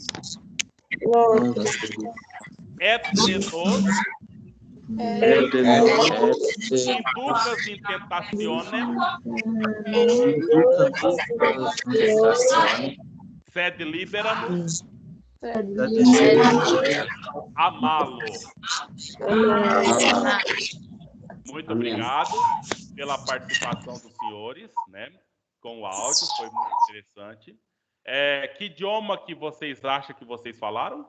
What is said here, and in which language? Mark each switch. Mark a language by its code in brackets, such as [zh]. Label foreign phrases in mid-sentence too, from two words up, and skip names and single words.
[la] Et nos inducas in tentationem sed libera-nos amá-lo. [pt] Muito obrigado pela participação dos senhores, né? Com o áudio, foi muito interessante. Que idioma que vocês acham que vocês falaram?